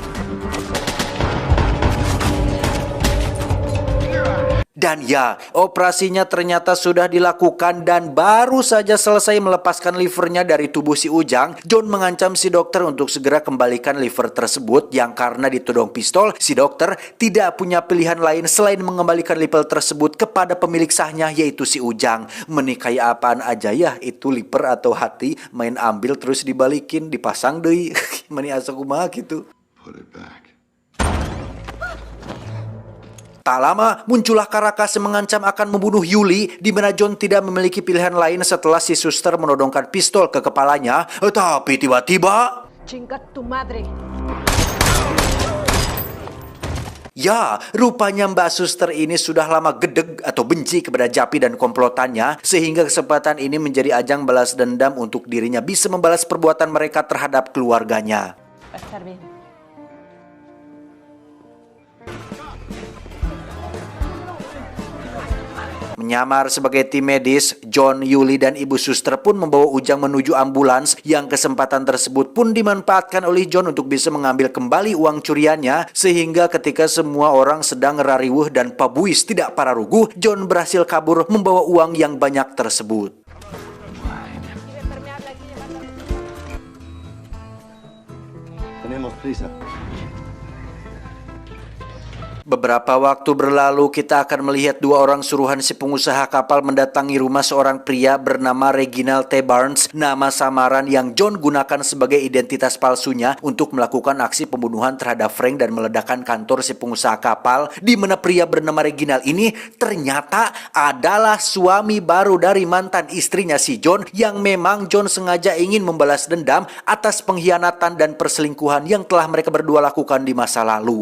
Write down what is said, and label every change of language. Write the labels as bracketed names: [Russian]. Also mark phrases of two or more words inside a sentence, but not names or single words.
[Indonesian] Dan ya, operasinya ternyata sudah dilakukan dan baru saja selesai melepaskan livernya dari tubuh si Ujang, John mengancam si dokter untuk segera kembalikan liver tersebut, yang karena ditodong pistol, si dokter tidak punya pilihan lain selain mengembalikan liver tersebut kepada pemilik sahnya, yaitu si Ujang. Menikahi apaan aja ya, itu liver atau hati, main ambil terus dibalikin, [Sundanese] dipasang deui. Mani asa kumaha gitu. [English] Put it back. [Indonesian] Tak lama, muncullah Caracas yang mengancam akan membunuh Yuli, di mana John tidak memiliki pilihan lain setelah si suster menodongkan pistol ke kepalanya. Tapi tiba-tiba... [Spanish] Chingat tu madre. [Indonesian] Ya, rupanya Mbak Suster ini sudah lama gedeg atau benci kepada Javi dan komplotannya, sehingga kesempatan ini menjadi ajang balas dendam untuk dirinya bisa membalas perbuatan mereka terhadap keluarganya. [Spanish] Va a estar bien. [Indonesian] Menyamar sebagai tim medis, John, Yuli, dan Ibu Suster pun membawa Ujang menuju ambulans, yang kesempatan tersebut pun dimanfaatkan oleh John untuk bisa mengambil kembali uang curiannya, sehingga ketika semua orang sedang rariwuh dan pabuis tidak pararuguh, John berhasil kabur membawa uang yang banyak tersebut. [Spanish] Tenemos prisa. [Indonesian] Beberapa waktu berlalu, kita akan melihat dua orang suruhan si pengusaha kapal mendatangi rumah seorang pria bernama Reginald T. Barnes, nama samaran yang John gunakan sebagai identitas palsunya untuk melakukan aksi pembunuhan terhadap Frank dan meledakkan kantor si pengusaha kapal, di mana pria bernama Reginald ini ternyata adalah suami baru dari mantan istrinya si John, yang memang John sengaja ingin membalas dendam atas pengkhianatan dan perselingkuhan yang telah mereka berdua lakukan di masa lalu.